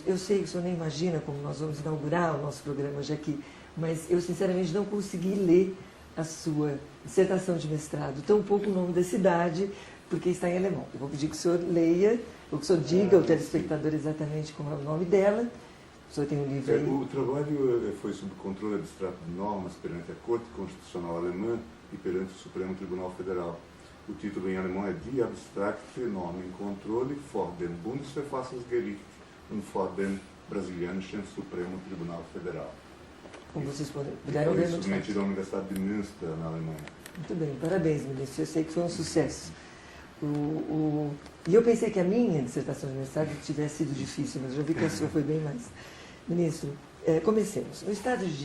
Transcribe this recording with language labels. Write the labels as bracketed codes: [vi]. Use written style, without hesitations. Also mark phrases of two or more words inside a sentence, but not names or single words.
[pt] Eu sei que o senhor nem imagina como nós vamos inaugurar o nosso programa hoje aqui, mas eu sinceramente não consegui ler a sua dissertação de mestrado, tampouco o nome da cidade, porque está em alemão. Eu vou pedir que o senhor leia, ou que o senhor diga ao telespectador exatamente como é o nome dela. O senhor tem um livro aí? O trabalho foi sob controle abstrato de normas perante a Corte Constitucional Alemã e perante o Supremo Tribunal Federal. O título em alemão é Die abstrakte Normenkontrolle vor dem Bundesverfassungsgericht und vor dem brasilianischen Supremo Tribunal Federal. Como vocês puderam ver no título da Universidade de Münster, na Alemanha. Muito bem, parabéns, ministro. Eu sei que foi um sucesso. E eu pensei que a minha dissertação de mestrado tivesse sido difícil, mas já vi que a sua foi bem mais. Ministro, comecemos. No Estado de...